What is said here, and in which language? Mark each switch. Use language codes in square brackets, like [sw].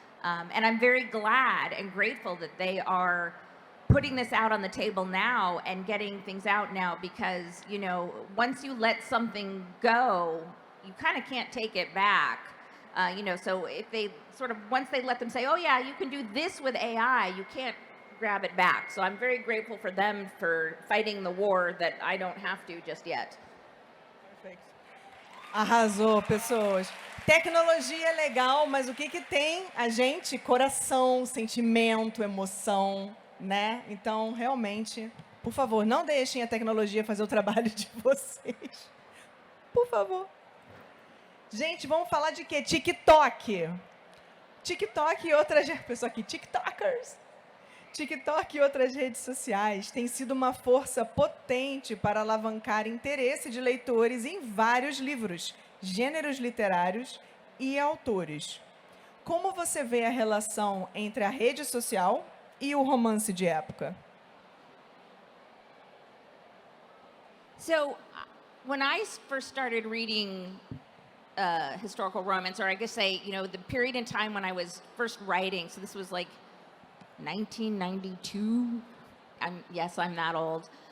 [en] And I'm very glad and grateful that they are putting this out on the table now and getting things out now because, once you let something go, you kind of can't take it back. So if they once they let them say, oh yeah, you can do this with AI, you can't grab it back. So I'm very grateful for them for fighting the war that I don't have to just yet. [pt] Perfeito. Arrasou, pessoas. Tecnologia é legal, mas o que tem a gente? Coração, sentimento, emoção, né? Então, realmente, por favor, não deixem a tecnologia fazer o trabalho de vocês. Por favor. Gente, vamos falar de quê? TikTok. TikTok e outras... Pessoal aqui, TikTokers. TikTok e outras redes sociais têm sido uma força potente para alavancar interesse de leitores em vários livros, gêneros literários e autores. Como você vê a relação entre a rede social e o romance de época? [en] So, when I first started reading historical romance, or I guess the period in time when I was first writing, so this was like 1992. Yes, I'm that old.